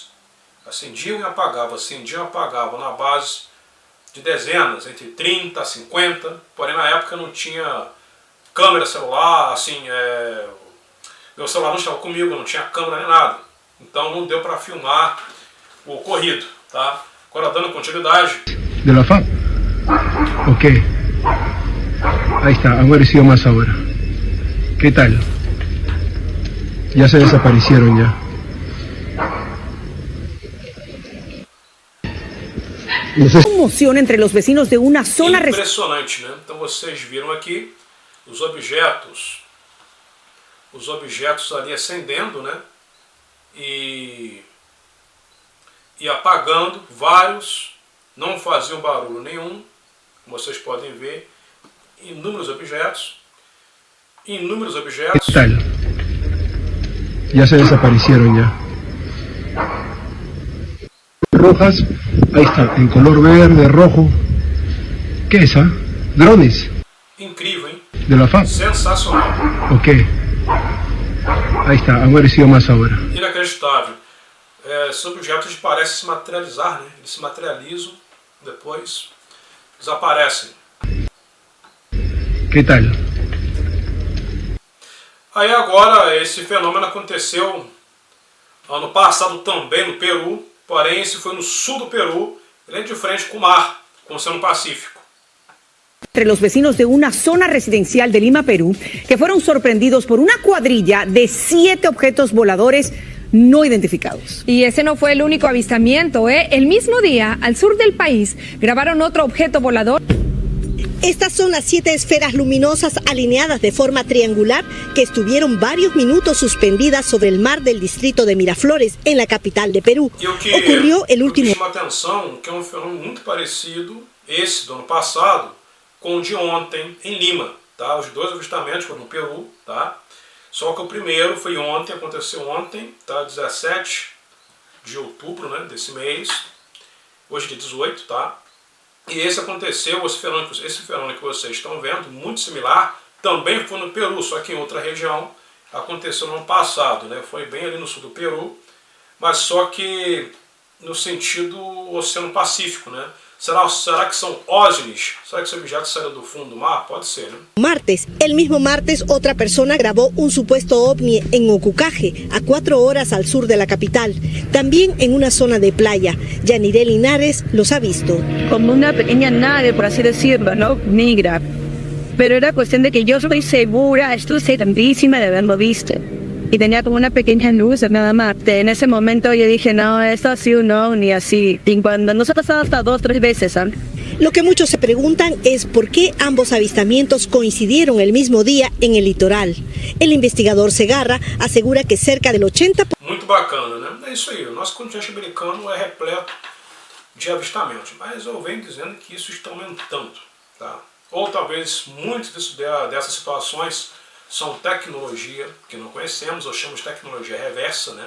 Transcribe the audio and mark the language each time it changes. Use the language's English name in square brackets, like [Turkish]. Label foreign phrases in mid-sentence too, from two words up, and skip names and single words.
[Portuguese] Acendiam e apagavam na base de dezenas, entre 30 a 50, porém na época não tinha câmera celular, assim, meu celular não estava comigo, não tinha câmera nem nada, então não deu para filmar o ocorrido, tá? Agora dando continuidade. [Spanish] De la FAP? Ok. Ahí está, han aparecido más ahora. ¿Qué tal? Ya se desaparecieron ya. Conmoción entre los vecinos de una zona. [Portuguese] Impressionante, né? Então vocês viram aqui os objetos ali acendendo, né? E apagando, vários não faziam barulho nenhum, como vocês podem ver, inúmeros objetos. [Spanish] ¿Qué tal? Ya se desaparecieron ya. Rojas, ahí está, en color verde, rojo. ¿Qué es esa? Drones. [Portuguese] Incrível, hein? [Spanish] De la FAP. [Portuguese] Sensacional. Ok. [Spanish] Ahí está, han aparecido más ahora. [Portuguese] Inacreditável. Esses objetos parecem se materializar, né? Eles se materializam, depois desaparecem. [Spanish] ¿Qué tal? [Portuguese] Aí agora, esse fenômeno aconteceu ano passado também no Peru, porém esse foi no sul do Peru, ele é de frente com o mar, com o Oceano Pacífico. [Spanish] Entre los vecinos de una zona residencial de Lima, Perú, que fueron sorprendidos por una cuadrilla de 7 objetos voladores no identificados. Y ese no fue el único avistamiento, ¿eh? El mismo día, al sur del país, grabaron otro objeto volador. Estas son las 7 esferas luminosas alineadas de forma triangular que estuvieron varios minutos suspendidas sobre el mar del distrito de Miraflores, en la capital de Perú. Ocurrió el último... [Portuguese] chama atenção que é um fenômeno muito parecido, esse do ano passado, com o de ontem em Lima. Tá? Os dois avistamentos foram no Peru, tá? Só que o primeiro foi ontem, aconteceu ontem, tá? 17 de outubro, né, desse mês, hoje é dia 18, tá? E esse aconteceu, esse fenômeno que vocês estão vendo, muito similar, também foi no Peru, só que em outra região, aconteceu no ano passado, né? Foi bem ali no sul do Peru, mas só que no sentido Oceano Pacífico, né? Será que são OVNIs? Será que esse objeto saiu do fundo do mar? Pode ser, né? [Spanish] Martes, el mismo martes, otra persona grabó un supuesto ovni en Ocucaje, a 4 horas al sur de la capital, también en una zona de playa. Yaniré Linares los ha visto. Como una pequeña nave, por así decirlo, ¿no? Negra. Pero era cuestión de que yo estoy segura, estoy segurísima de haberlo visto. Y tenía como una pequeña luz nada más. En ese momento yo dije, no, esto ha sido un ovni así. Y cuando nos ha pasado hasta 2 o 3 veces, ¿sabes? Lo que muchos se preguntan es por qué ambos avistamientos coincidieron el mismo día en el litoral. El investigador Segarra asegura que cerca del 80%... [Portuguese] Muito bacana, né? É isso aí, o nosso continente americano é repleto de avistamentos, mas eu venho dizendo que isso está aumentando, tá? Ou talvez muitas dessas situações são tecnologia que não conhecemos, ou chamamos de tecnologia reversa, né?